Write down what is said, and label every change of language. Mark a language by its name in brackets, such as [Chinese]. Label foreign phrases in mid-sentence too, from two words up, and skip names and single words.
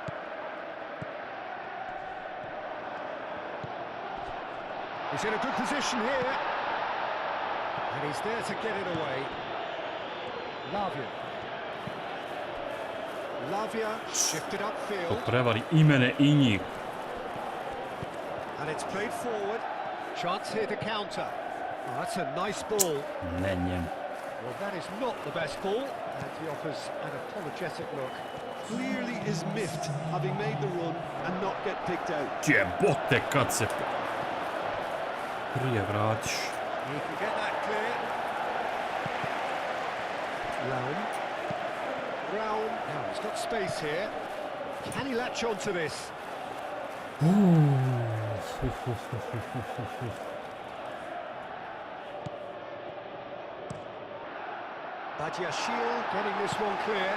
[English] He's in a good position here. And he's there to get it away. Lavia shifted upfield. [Croatian] To prevari I mene I njih. [English] And it's played forward. Chance here to counter. Oh, that's a nice ball. Ne njem. Well, that is not the best ball. And he offers an apologetic look. Clearly is miffed having made the run and not get picked out. [Croatian] Jebote kad se prije vratiš. [English] He can get that clear. Brown. Now he's got space here. Can he latch onto this? Badiashile getting this one clear.